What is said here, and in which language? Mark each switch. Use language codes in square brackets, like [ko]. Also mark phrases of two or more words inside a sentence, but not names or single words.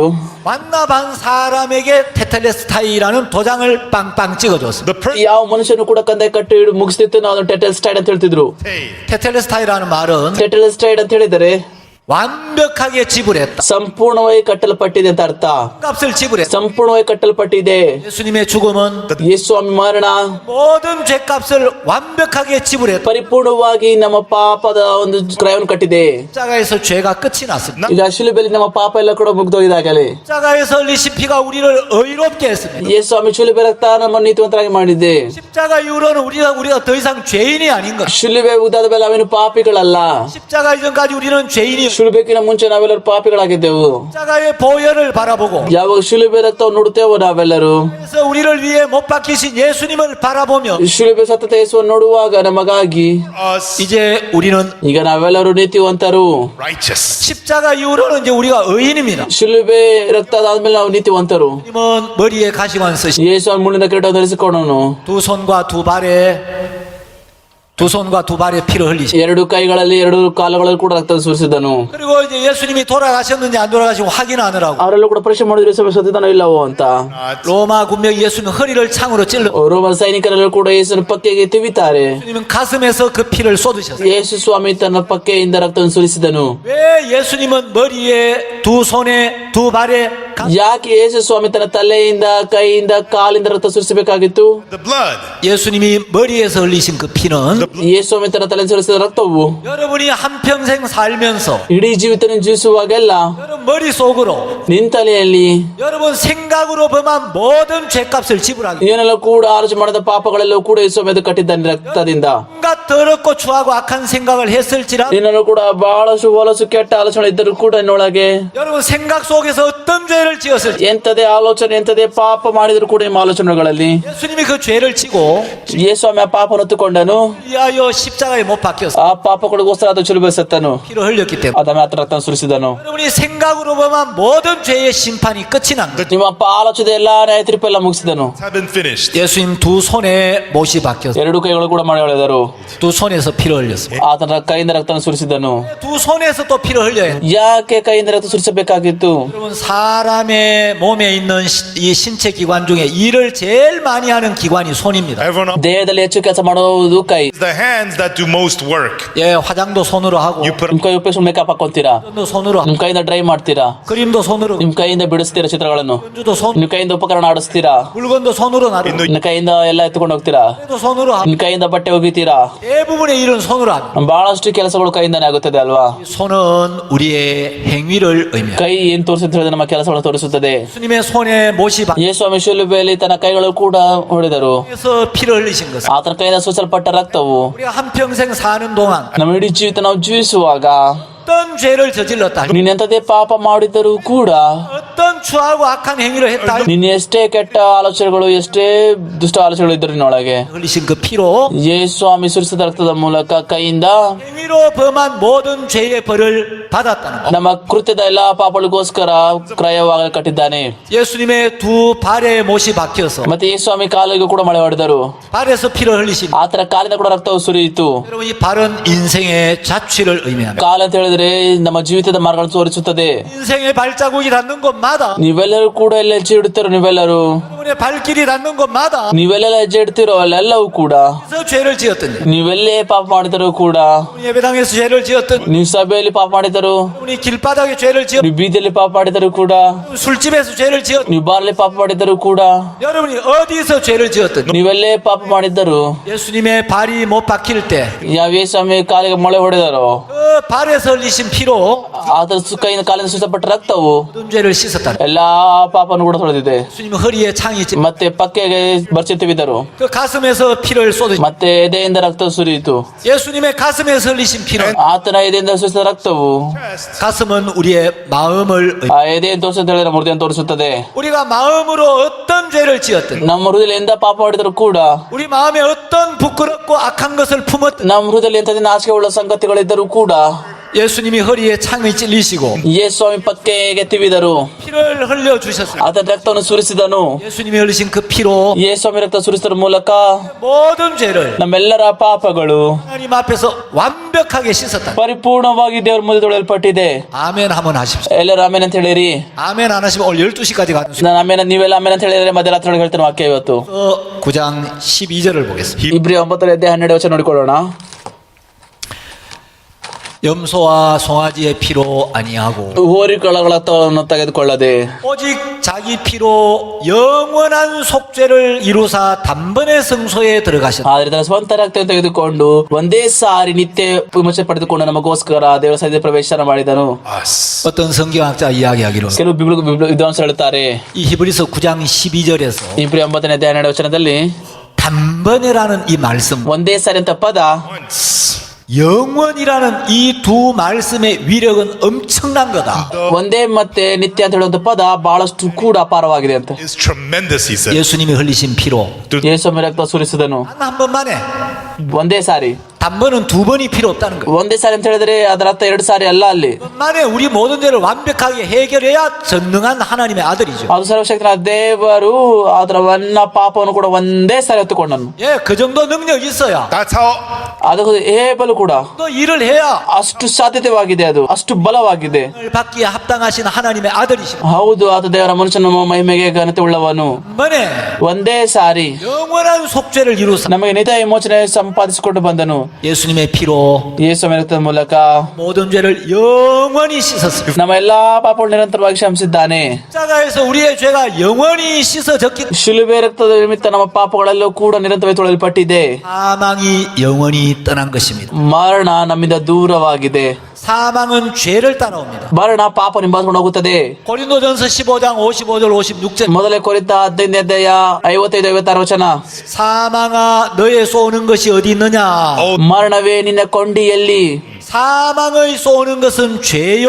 [ko] 완납한 사람에게 테텔레스타이라는 도장을 빵빵 찍어줬습니다. [en] The person [kn] ಯಾವ ಮನುಷ್ಯನು ಕೂಡ ಕಂದಾಯ ಕಟ್ಟಿ ಮುಗಿಸ್ತಿತ್ತು ನಾವು ಟೆಟೆಲಸ್ಟೈಡ್ ಅಂತ ಹೇಳ್ತಿದ್ರು. [ko] 테텔레스타이라는 말은 [kn] ಟೆಟೆಲಸ್ಟೈಡ್ ಅಂತ ಹೇಳಿದರೆ [ko] 완벽하게 지불했다. [kn] ಸಂಪೂರ್ಣವಾಗಿ ಕಟ್ಟಲ್ಪಟ್ಟಿದೆ ಅಂತ ಅರ್ಥ. [ko] 값을 지불했다. [kn] ಸಂಪೂರ್ಣವಾಗಿ ಕಟ್ಟಲ್ಪಟ್ಟಿದೆ. [ko] 예수님의 죽음은 [kn] ಯೇಸು ಸ್ವಾಮಿ ಮರಣ [ko] 모든 죄값을 완벽하게 지불했다. [kn] ಪರಿಪೂರ್ಣವಾಗಿ ನಮ್ಮ ಪಾಪದ ಒಂದು ಕ್ರಯವನ್ನು ಕಟ್ಟಿದೆ. [ko] 십자가에서 죄가 끝이 났습니다. [kn] ಈಗ ಶಿಲುಬೆಯಲ್ಲಿ ನಮ್ಮ ಪಾಪ ಎಲ್ಲ ಕೂಡ ಮುಗ್ದೋಗಿದಾಗಲೇ [ko] 십자가에서 흘리신 피가 우리를 의롭게 했습니다. [kn] ಯೇಸು ಸ್ವಾಮಿ ಶಿಲುಬೆ ರಕ್ತ ನಮ್ಮ ನೀತಿವಂತರಾಗಿ ಮಾಡಿದೆ. [ko] 십자가 이후로는 우리가 더 이상 죄인이 아닌 것. [kn] ಶಿಲುಬೆ ಉದ್ದಾದ ಮೇಲೆ ನಾವೇನು ಪಾಪಿಗಳಲ್ಲ. [ko] 십자가 이전까지 우리는 죄인이었습니다. [kn] ಶಿಲುಬೆಗಿನ ಮುಂಚೆ ನಾವೆಲ್ಲರೂ ಪಾಪಿಗಳಾಗಿದ್ದೆವು. [ko] 십자가의 보혈을 바라보고 [kn] ಯಾವಾಗ ಶಿಲುಬೆ ರಕ್ತವನ್ನು ನೋಡುತ್ತೇವೋ ನಾವೆಲ್ಲರೂ [ko] 그래서 우리를 위해 못 박히신 예수님을 바라보며 [kn] ಶಿಲುಬೆ ಸತತ ಯೇಸುವನ್ನು ನೋಡುವಾಗ ನಮಗಾಗಿ [en] Us [ko] 이제 우리는 [kn] ಈಗ ನಾವೆಲ್ಲರೂ ನೀತಿವಂತರು. [en] righteous. [ko] 십자가 이후로는 이제 우리가 의인입니다. [kn] ಶಿಲುಬೆ ರಕ್ತ ಆದ್ಮೇಲೆ ನಾವು ನೀತಿವಂತರು. [ko] 주님은 머리에 가시관 쓰시 [kn] ಯೇಸು ಮುಳ್ಳಿನ ಕಿರೀಟ ಧರಿಸಿಕೊಂಡನು. [ko] 두 손과 두 발에 피를 흘리시. [kn] ಎರಡು ಕೈಗಳಲ್ಲಿ ಎರಡು ಕಾಲುಗಳಲ್ಲಿ ಕೂಡ ರಕ್ತ ಸುರಿಸಿದನು. [ko] 그리고 이제 예수님이 돌아가셨는지 안 돌아가시고 확인하느라고 [kn] ಅವರೆಲ್ಲೂ ಕೂಡ ಪರೀಕ್ಷೆ ಮಾಡಿದ್ರೆ ಯೇಸು ಸತ್ತಿದ್ದಾನೋ ಇಲ್ಲವೋ ಅಂತ. [ko] 로마 군병이 예수님 허리를 창으로 찔러 [kn] ರೋಮನ್ ಸೈನಿಕರೆಲ್ಲರೂ ಕೂಡ ಯೇಸುನ ಪಕ್ಕೆಗೆ ತಿವಿತಾರೆ. [ko] 예수님은 가슴에서 그 피를 쏟으셨어요. [kn] ಯೇಸು ಸ್ವಾಮಿ ತನ್ನ ಪಕ್ಕೆಯಿಂದ ರಕ್ತವನ್ನು ಸುರಿಸಿದನು. [ko] 왜 예수님은 머리에 두 손에 두 발에 [kn] ಯಾಕೆ ಯೇಸು ಸ್ವಾಮಿ ತನ್ನ ತಲೆಯಿಂದ ಕೈಯಿಂದ ಕಾಲಿಂದ ರಕ್ತ ಸುರಿಸಬೇಕಾಗಿತ್ತು? [en] The blood. [ko] 예수님이 머리에서 흘리신 그 피는 [kn] ಯೇಸು ಸ್ವಾಮಿ ತನ್ನ ತಲೆಯಿಂದ ಸುರಿಸಿದ ರಕ್ತವು [ko] 여러분이 한평생 살면서 [kn] ಇಡೀ ಜೀವಿತ ಜೀವಿಸುವಾಗೆಲ್ಲ [ko] 여러분 머릿속으로 [kn] ನಿನ್ ತಲೆಯಲ್ಲಿ [ko] 여러분 생각으로 범한 모든 죄값을 지불하게 [kn] ಏನೆಲ್ಲ ಕೂಡ ಆಲೋಚನೆ ಮಾಡಿದ ಪಾಪಗಳೆಲ್ಲವೂ ಕೂಡ ಯೇಸು ಸ್ವಾಮಿ ಕಟ್ಟಿದ್ದಾನೆ ರಕ್ತದಿಂದ. [ko] 온갖 더럽고 추하고 악한 생각을 했을지라 [kn] ನಿನ್ನಲ್ಲೂ ಕೂಡ ಬಹಳಷ್ಟು ಹೊಲಸು ಕೆಟ್ಟ ಆಲೋಚನೆ ಇದ್ದರೂ ಕೂಡ ನಿನ್ನೊಳಗೆ [ko] 여러분 생각 속에서 어떤 죄를 지었을지 [kn] ಎಂತದೇ ಆಲೋಚನೆ ಎಂತದೇ ಪಾಪ ಮಾಡಿದ್ರು ಕೂಡ ನಿಮ್ಮ ಆಲೋಚನೆಗಳಲ್ಲಿ [ko] 예수님이 그 죄를 지고 [kn] ಯೇಸು ಸ್ವಾಮಿ ಆ ಪಾಪವನ್ನು ಹೊತ್ತುಕೊಂಡನು. [ko] 위하여 십자가에 못 박혔어 [kn] ಆ ಪಾಪಗಳಿಗೋಸ್ಕರ ಅದು ಶಿಲುಬೆ ಸತ್ತನು. [ko] 피를 흘렸기 때문에 [kn] ಅದ ಮಾತ್ರ ರಕ್ತ ಸುರಿಸಿದನು. [ko] 여러분이 생각으로 범한 모든 죄의 심판이 끝이 난 거죠. [kn] ನಿಮ್ಮ ಆಲೋಚನೆ ಎಲ್ಲಾ ನ್ಯಾಯ ತೀರ್ಪು ಎಲ್ಲ ಮುಗಿಸಿದನು. [en] Have been finished. [ko] 예수님 두 손에 못이 박혔어 [kn] ಎರಡು ಕೈಗಳು ಕೂಡ ಮಾಡಿ ಹೊಳೆದರು. [ko] 두 손에서 피를 흘렸어 [kn] ಆತನ ಕೈಯಿಂದ ರಕ್ತ ಸುರಿಸಿದನು. [ko] 두 손에서 또 피를 흘려야 해. [kn] ಯಾಕೆ ಕೈಯಿಂದ ರಕ್ತ ಸುರಿಸಬೇಕಾಗಿತ್ತು? [ko] 여러분 사람의 몸에 있는 이 신체 기관 중에 일을 제일 많이 하는 기관이 손입니다. [en] Everyone [kn] ದೇಹದಲ್ಲಿ ಹೆಚ್ಚು ಕೆಲಸ ಮಾಡುವುದು ಕೈ. [en] the hands that do most work. [ko] 예, 화장도 손으로 하고 [en] You put [kn] ನಿಮ್ ಕೈ ಉಪಯೋಗಿಸಿ ಮೇಕಪ್ ಹಾಕೊಂತೀರಾ. [ko] 도 손으로 하고 [kn] ನಿಮ್ ಕೈಯಿಂದ ಡ್ರೈ ಮಾಡ್ತೀರಾ. [ko] 그림도 손으로 [kn] ನಿಮ್ ಕೈಯಿಂದ ಬಿಡಿಸ್ತೀರಾ ಚಿತ್ರಗಳನ್ನು. [ko] 연주도 손 [kn] ನಿಮ್ ಕೈಯಿಂದ ಉಪಕರಣ ಆಡಿಸ್ತೀರಾ. [ko] 물건도 손으로 나르고 [kn] ನಿಮ್ ಕೈಯಿಂದ ಎಲ್ಲ ಎತ್ಕೊಂಡು ಹೋಗ್ತೀರಾ. [ko] 또 손으로 하고 [kn] ನಿಮ್ ಕೈಯಿಂದ ಬಟ್ಟೆ ಒಗಿತೀರಾ. [ko] 대부분의 일은 손으로 합니다. [kn] ಬಹಳಷ್ಟು ಕೆಲಸಗಳು ಕೈಯಿಂದಾನೇ ಆಗುತ್ತದೆ ಅಲ್ವಾ? [ko] 손은 우리의 행위를 의미합니다. [kn] ಕೈ ಏನ್ ತೋರಿಸುತ್ತೆ ಹೇಳಿದ್ರೆ ನಮ್ಮ ಕೆಲಸಗಳನ್ನು ತೋರಿಸುತ್ತದೆ. [ko] 예수님의 손에 못이 [kn] ಯೇಸು ಸ್ವಾಮಿ ಶಿಲುಬೆಯಲ್ಲಿ ತನ್ನ ಕೈಗಳು ಕೂಡ ಹೊಡೆದರು. [ko] 박혀서 피를 흘리신 것은 [kn] ಆತನ ಕೈಯಿಂದ ಸುರಿಸಲ್ಪಟ್ಟ ರಕ್ತವು [ko] 우리가 한평생 사는 동안 [kn] ನಮ್ಮ ಇಡೀ ಜೀವಿತ ನಾವು ಜೀವಿಸುವಾಗ [ko] 어떤 죄를 저질렀다 [kn] ನೀನೆಂತದೇ ಪಾಪ ಮಾಡಿದರೂ ಕೂಡ [ko] 어떤 추하고 악한 행위를 했다 [kn] ನೀನ್ ಎಷ್ಟೇ ಕೆಟ್ಟ ಆಲೋಚನೆಗಳು ಎಷ್ಟೇ ದುಷ್ಟ ಆಲೋಚನೆಗಳು ಇದ್ರು ನಿನ್ನೊಳಗೆ [ko] 흘리신 그 피로 [kn] ಯೇಸು ಸ್ವಾಮಿ ಸುರಿಸಿದ ರಕ್ತದ ಮೂಲಕ ಕೈಯಿಂದ [ko] 행위로 범한 모든 죄의 벌을 받았다는 거. [kn] ನಮ್ಮ ಕೃತ್ಯದ ಎಲ್ಲಾ ಪಾಪಗಳಿಗೋಸ್ಕರ ಕ್ರಯವಾಗಿ ಕಟ್ಟಿದ್ದಾನೆ. [ko] 예수님의 두 발에 못이 박혀서 [kn] ಮತ್ತೆ ಯೇಸು ಸ್ವಾಮಿ ಕಾಲಿಗೂ ಕೂಡ ಮಳೆ ಹೊಡೆದರು. [ko] 발에서 피를 흘리신 [kn] ಆತರ ಕಾಲಿಂದ ಕೂಡ ರಕ್ತವು ಸುರಿಯಿತು. [ko] 여러분 이 발은 인생의 자취를 의미합니다. [kn] ಕಾಲ ಅಂತ ಹೇಳಿದ್ರೆ ನಮ್ಮ ಜೀವಿತದ ಮಾರ್ಗಗಳನ್ನು ತೋರಿಸುತ್ತದೆ. [ko] 인생의 발자국이 닿는 곳마다 [kn] ನೀವೆಲ್ಲರೂ ಕೂಡ ಎಲ್ಲ ಹೆಜ್ಜೆ ಇಡುತ್ತೀರೋ ನೀವೆಲ್ಲರೂ [ko] 여러분의 발길이 닿는 곳마다 [kn] ನೀವೆಲ್ಲೆಲ್ಲ ಹೆಜ್ಜೆ ಇಡ್ತಿರೋ ಅಲ್ಲೆಲ್ಲವೂ ಕೂಡ [ko] 그래서 죄를 지었더니 [kn] ನೀವೆಲ್ಲೇ ಪಾಪ ಮಾಡಿದರೂ ಕೂಡ [ko] 예배당에서 죄를 지었더니 [kn] ನೀವು ಸಭೆಯಲ್ಲಿ ಪಾಪ ಮಾಡಿದರು [ko] 여러분이 길바닥에 죄를 지었 [kn] ನೀವು ಬೀದಿಯಲ್ಲಿ ಪಾಪ ಮಾಡಿದರೂ ಕೂಡ [ko] 술집에서 죄를 지었 [kn] ನೀವು ಬಾರ್ಲಿ ಪಾಪ ಮಾಡಿದರೂ ಕೂಡ [ko] 여러분이 어디서 죄를 지었더니 [kn] ನೀವೆಲ್ಲೇ ಪಾಪ ಮಾಡಿದ್ದರು [ko] 예수님의 발이 못 박힐 때 [kn] ಯಾವ ಸ್ವಾಮಿ ಕಾಲಿಗೆ ಮೊಳೆ ಹೊಡೆದರೋ [ko] 그 발에서 흘리신 피로 [kn] ಅದರ ಕೈಯಿಂದ ಕಾಲಿಂದ ಸುರಿಸಲ್ಪಟ್ಟ ರಕ್ತವು [ko] 모든 죄를 씻었다. [kn] ಎಲ್ಲಾ ಪಾಪವನ್ನು ಕೂಡ ತೊಳೆದಿದೆ. [ko] 예수님 허리에 창이 있지. [kn] ಮತ್ತೆ ಪಕ್ಕೆಗೆ ಬರ್ಚಿತ್ತಿದ್ದರು. [ko] 그 가슴에서 피를 쏟으시. [kn] ಮತ್ತೆ ಎದೆಯಿಂದ ರಕ್ತ ಸುರಿಯಿತು. [ko] 예수님의 가슴에서 흘리신 피는 [kn] ಆತನ ಎದೆಯಿಂದ ಸುರಿಸಿದ ರಕ್ತವು [ko] 가슴은 우리의 마음을 [kn] ಆ ಎದೆಯನ್ನು ತೋರಿಸುತ್ತೆ ಹೇಳಿದ್ರೆ ಮೂರ್ತಿಯನ್ನು ತೋರಿಸುತ್ತದೆ. [ko] 우리가 마음으로 어떤 죄를 지었든 [kn] ನಮ್ಮ ಹೃದಯದಿಂದ ಪಾಪ ಮಾಡಿದರೂ ಕೂಡ [ko] 우리 마음에 어떤 부끄럽고 악한 것을 품었든 [kn] ನಮ್ಮ ಹೃದಯದಲ್ಲಿ ಎಂತದೇ ನಾಚಿಕೆ ಉಳ್ಳ ಸಂಗತಿಗಳಿದ್ದರೂ ಕೂಡ [ko] 예수님이 허리에 창을 찔리시고 [kn] ಯೇಸು ಸ್ವಾಮಿ ಪಕ್ಕೆಗೆ ತಿವಿದರು. [ko] 피를 흘려 주셨어요. [kn] ಆತನ ರಕ್ತವನ್ನು ಸುರಿಸಿದನು. [ko] 예수님이 흘리신 그 피로 [kn] ಯೇಸು ಸ್ವಾಮಿ ರಕ್ತ ಸುರಿಸಿದ ಮೂಲಕ [ko] 모든 죄를 [kn] ನಮ್ಮೆಲ್ಲರ ಪಾಪಗಳು [ko] 하나님 앞에서 완벽하게 씻었다. [kn] ಪರಿಪೂರ್ಣವಾಗಿ ದೇವರ ಮುಂದೆ ತೊಳೆಯಲ್ಪಟ್ಟಿದೆ. [ko] 아멘 한번 하십시오. [kn] ಎಲ್ಲರೂ ಆಮೇನ್ ಅಂತ ಹೇಳಿರಿ. [ko] 아멘 안 하시면 오늘 12시까지 가는 수. [kn] ನಾನು ಆಮೇಲೆ ನೀವೆಲ್ಲ ಆಮೇಲೆ ಅಂತ ಹೇಳಿದ್ರೆ ಮಧ್ಯರಾತ್ರಿ ಒಳಗೆ ಹೇಳ್ತೇನೆ ವಾಕ್ಯ ಇವತ್ತು. [ko] 9장 12절을 보겠습니다. [kn] ಇಬ್ರಿ 9ನೇ ಅಧ್ಯಾಯ 12 ವಚನ ನೋಡಿಕೊಳ್ಳೋಣ. [ko] 염소와 송아지의 피로 아니하고 [kn] ಹೋರಿಕಳಗಳ ರಕ್ತವನ್ನು ತೆಗೆದುಕೊಳ್ಳದೆ [ko] 오직 자기 피로 영원한 속죄를 이루사 단번에 성소에 들어가셨다. [kn] ಆದ್ರೆ ತನ್ನ ಸ್ವಂತ ರಕ್ತ ತೆಗೆದುಕೊಂಡು ಒಂದೇ ಸಾರಿ ನಿತ್ಯ ವಿಮೋಚನೆ ಪಡೆದುಕೊಂಡು ನಮಗೋಸ್ಕರ ದೇವರ ಸನ್ನಿಧಿಗೆ ಪ್ರವೇಶ ಮಾಡಿದನು. [en] Us. [ko] 어떤 성경학자 이야기하기로 [kn] ಕೆಲವು ವಿದ್ವಾಂಸರು ಹೇಳುತ್ತಾರೆ, [ko] 이 히브리서 9장 12절에서 [kn] ಇಬ್ರಿ 9ನೇ ಅಧ್ಯಾಯ 12ನೇ ವಚನದಲ್ಲಿ [ko] 단번에라는 이 말씀, [kn] ಒಂದೇ ಸಾರಿ ಅಂತ ಪದ [en] Once. [ko] 영원이라는 이 두 말씀의 위력은 엄청난 거다. [kn] ಒಂದೇ ಮತ್ತೆ ನಿತ್ಯ ಅಂತ ಹೇಳುವಂತ ಪದ ಬಹಳಷ್ಟು ಕೂಡ ಅಪಾರವಾಗಿದೆ ಅಂತ. [en] Is tremendous, he said. [ko] 예수님이 흘리신 피로 [kn] ಯೇಸುವಿನ ರಕ್ತ ಸುರಿಸಿದನು [ko] 한 번만에, [kn] ಒಂದೇ ಸಾರಿ. [ko] 단번은 두 번이 필요 없다는 거예요. [kn] ಒಂದೇ ಸಾರಿ ಅಂತ ಹೇಳಿದ್ರೆ ಅದರ ಅರ್ಥ 2 ಸಾರಿ ಅಲ್ಲ ಅಲ್ಲಿ. [ko] 만에 우리 모든 죄를 완벽하게 해결해야 전능한 하나님의 아들이죠. [kn] ಅದು ಸರ್ವಶಕ್ತನ ದೇವರು ಅದರ ಪಾಪವನ್ನು ಕೂಡ ಒಂದೇ ಸಾರಿ ಹೊತ್ತುಕೊಂಡನು. [ko] 예, 그 정도 능력이 있어야 [en] That's how [kn] ಅದಕ್ಕೆ ಹೇಬಲು ಕೂಡ [ko] 또 일을 해야 [kn] ಅಷ್ಟು ಸಾಧ್ಯತೆವಾಗಿದೆ, ಅದು ಅಷ್ಟು ಬಲವಾಗಿದೆ. [ko] 받기에 합당하신 하나님의 아들이시고 [kn] ಹೌದು, ಆತ ದೇವರ ಮನುಷ್ಯನ ಮಹಿಮೆಗೆ ಘನತೆ ಉಳ್ಳವನು. [ko] 만에 [kn] ಒಂದೇ ಸಾರಿ [ko] 영원한 속죄를 이루사 [kn] ನಮಗೆ ನಿತ್ಯ ವಿಮೋಚನೆ ಸಂಪಾದಿಸಿಕೊಂಡು ಬಂದನು. [ko] 예수님의 피로 [kn] ಯೇಸುವಿನ ರಕ್ತದ ಮೂಲಕ [ko] 모든 죄를 영원히 씻었습니다. [kn] ನಮ್ಮ ಎಲ್ಲಾ ಪಾಪಗಳು ನಿರಂತರವಾಗಿ ಕ್ಷಮಿಸಿದ್ದಾನೆ. [ko] 십자가에서 우리의 죄가 영원히 씻어졌기 때문에 [kn] ಶಿಲುಬೆ ರಕ್ತದ ನಿಮಿತ್ತ ನಮ್ಮ ಪಾಪಗಳೆಲ್ಲೂ ಕೂಡ ನಿರಂತರವಾಗಿ ತೊಳೆಯಲ್ಪಟ್ಟಿದೆ. [ko] 사망이 영원히 떠난 것입니다. [kn] ಮರಣ ನಮ್ಮಿಂದ ದೂರವಾಗಿದೆ. [ko] 사망은 죄를 따라옵니다. [kn] ಮರಣ ಪಾಪ ಹಿಂಬಾಲಿಸಿಕೊಂಡು ಹೋಗುತ್ತದೆ. [ko] 고린도전서 15장 55절 56절 [kn] ಮೊದಲೇ ಕೊರಿಂಥ 15ನೇ ಅಧ್ಯಾಯ 55-56 ವಚನ. [ko] 사망아 너의 쏘는 것이 어디 있느냐? [kn] ಮರಣವೇ ನಿನ್ನ ಕೊಂಡಿಯಲ್ಲಿ, [ko] 사망의 쏘는 것은 죄요.